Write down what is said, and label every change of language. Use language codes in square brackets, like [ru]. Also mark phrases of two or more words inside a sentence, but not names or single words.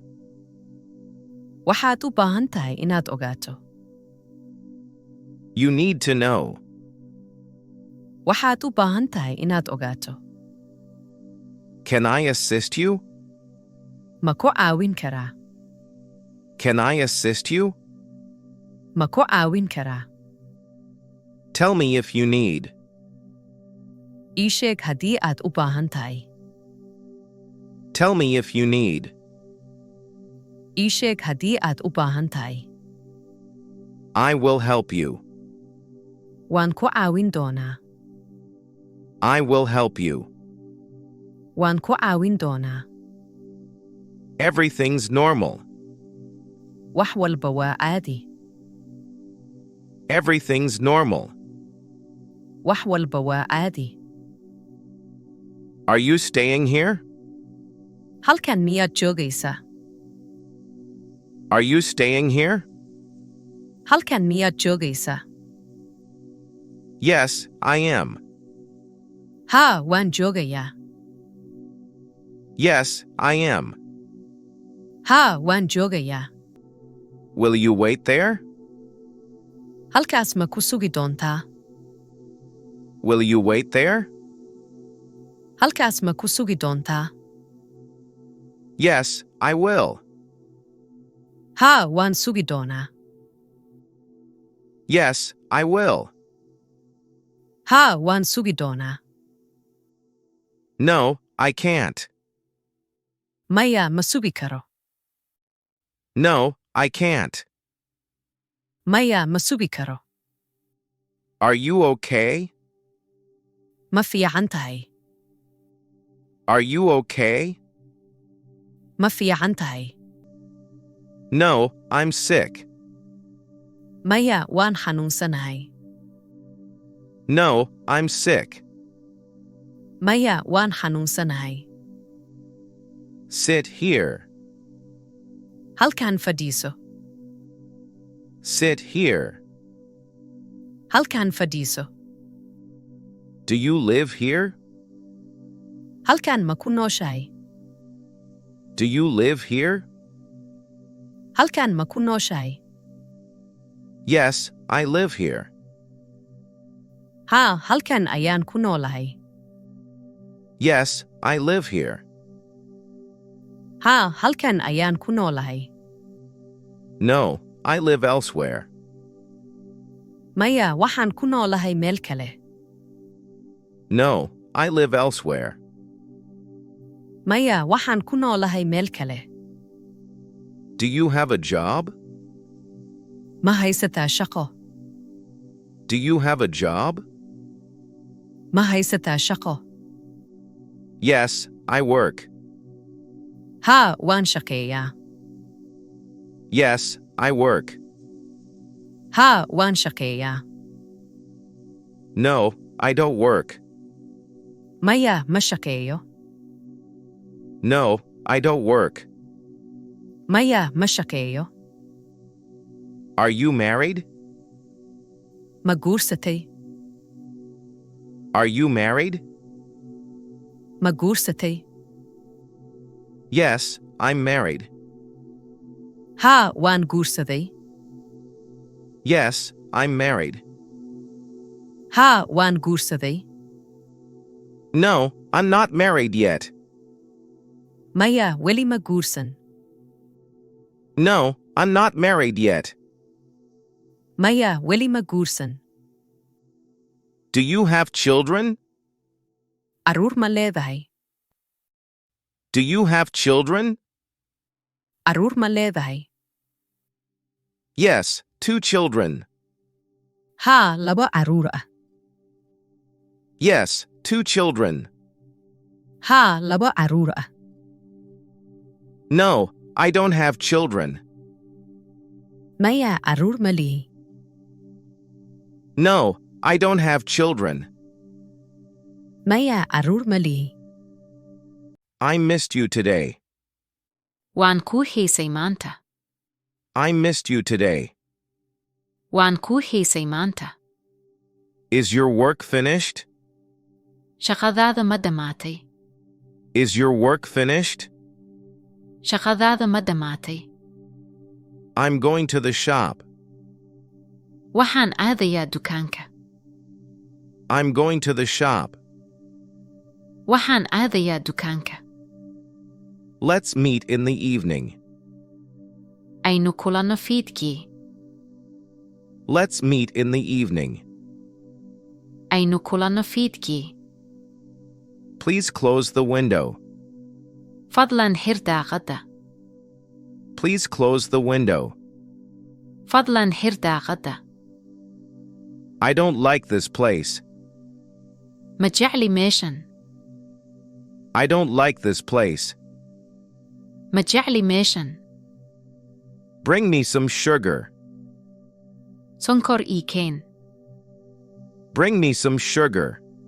[so] Waxaad u baahan tahay inaad ogaato. [en] You need to know. [so] Waxaad u baahan tahay inaad ogaato. [en] Can I assist you? [so] Ma ku caawin karaa? [en] Can I assist you? [so] Ma ku caawin karaa? [en] Tell me if you need. [so] Ii sheeg haddii aad u baahan tahay. [en] Tell me if you need. [so] Ii sheeg haddii aad u baahan tahay. [en] I will help you. [so] Waan ku caawin doonaa. [en] I will help you. [so] Waan ku caawin doonaa. [en] Everything's normal. [so] Wax walba waa caadi. [en] Everything's normal. [so] Wax walba waa caadi. [en] Are you staying here? [so] Halkan miyaad joogaysaa? [en] Are you staying here? [so] Halkan miyaad joogaysaa? [en] Yes, I am. [so] Haa, waan joogayaa. [en] Yes, I am. [so] Haa, waan joogayaa. [en] Will you wait there? [so] Halkaas ma ku sugi doontaa? [en] Will you wait there? [so] Halkaas ma ku sugi doontaa? [en] Yes, I will. [so] Haa, waan sugi doonaa. [en] Yes, I will. [so] Haa, waan sugi doonaa. [en] No, I can't. [so] Maya ma sugi karo. [en] No, I can't. [so] Maya ma sugi karo. [en] Are you okay? [so] Ma fiican tahay. [en] Are you okay? [so] Ma fiican tahay. [en] No, I'm sick. [so] Maya waan xanuunsanahay. [en] No, I'm sick. [so] Maya waan xanuunsanahay. [en] Sit here. [so] Halkan fadhiiso. [en] Sit here. [so] Halkan fadhiiso. [en] Do you live here? [so] Halkan ma ku nooshahay. [en] Do you live here? [so] Halkan ma ku nooshahay. [en] Yes, I live here. [so] Haa, halkan ayaan ku noolahay. [en] Yes, I live here. [so] Haa, halkan ayaan ku noolahay. [en] No, I live elsewhere. [so] Maya, waxaan ku noolahay meel kale. [en] No, I live elsewhere. [so] Maya, waxaan ku noolahay meel kale. [en] Do you have a job? [so] Ma haysataa shaqo. [en] Do you have a job? [so] Ma haysataa shaqo. [en] Yes, I work. [so] Haa, waan shaqeeyaa. [en] Yes, I work. [so] Haa, waan shaqeeyaa. [en] No, I don't work. [so] Maya, ma shaqeeyo. [en] No, I don't work. [so] Maya, ma shaqeeyo. [en] Are you married? [so] Ma guursatay. [en] Are you married? [so] Ma guursatay. [en] Yes, I'm married. [so] Haa, waan guursaday. [en] Yes, I'm married. [so] Haa, waan guursaday. [en] No, I'm not married yet. [so] Maya, weli ma guursan. [en] No, I'm not married yet. [so] Maya, weli ma guursan. [en] Do you have children? [so] Aruur ma leedahay. [en] Do you have children? [so] Aruur ma leedahay. [en] Yes, 2 children. [so] Haa, laba aruur ah. [en] Yes, 2 children. [so] Haa, laba aruur ah. [en] No, I don't have children. [so] Maya, aruur ma lihi. [en] No, I don't have children. [so] Maya, aruur ma lihi. [en] I missed you today. [so] Waan kuu xiisay maanta. [en] I missed you today. [so] Waan kuu xiisay maanta. [en] Is your work finished? [so] Shaqadaada ma dhammaatay. [en] Is your work finished? [so] Shaqadaada ma dhammaatay. [en] I'm going to the shop. [so] Waxaan aadayaa dukaanka. [en] I'm going to the shop. [so] Waxaan aadayaa dukaanka. [en] Let's meet in the evening. [so] Aynu kulanno fiidkii. [en] Let's meet in the evening. [so] Aynu kulanno fiidkii. [en] Please close the window. [so] Fadlan xir daaqadda. [en] Please close the window. [so] Fadlan xir daaqadda. [en] I don't like this place. [so] Ma jecli meeshan. [en] I don't like this place. [so] Ma jecli meeshan. [en] Bring me some sugar. [so] Sonkor ii keen. [en] Bring me some sugar.